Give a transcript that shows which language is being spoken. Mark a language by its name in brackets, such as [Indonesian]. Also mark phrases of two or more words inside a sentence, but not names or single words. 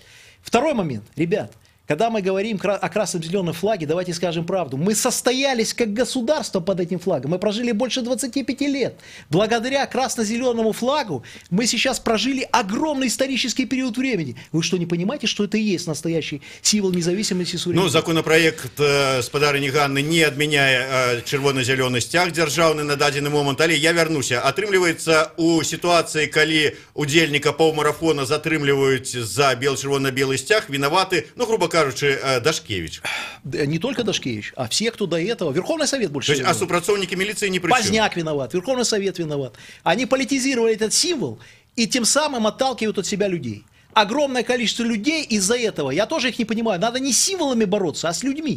[Russian] Второй момент, ребят, когда мы говорим о красно-зеленом флаге, давайте скажем правду. Мы состоялись как государство под этим флагом. Мы прожили больше 25 лет. Благодаря красно-зеленому флагу мы сейчас прожили огромный исторический период времени. Вы что, не понимаете, что это и есть настоящий символ независимости и суверенитета? [Belarusian] Ну, законопроект спадарыні Ганны не адмяняе чырвона-зялёны сцяг дзяржаўны на дадзены момант, але я вярнуся. Атрымліваецца, у сітуацыі, калі удзельніка паўмарафона затрымліваюць за чырвона-белы сцяг, вінаваты, ну, грубо кажучи, Дашкевич. [Russian] Не только Дашкевич, а все, кто до этого. Верховный Совет больше. То есть, а супрацовники милиции не при чем? Поздняк виноват, Верховный Совет виноват. Они политизировали этот символ и тем самым отталкивают от себя людей. Огромное количество людей из-за этого, я тоже их не понимаю, надо не с символами бороться, а с людьми.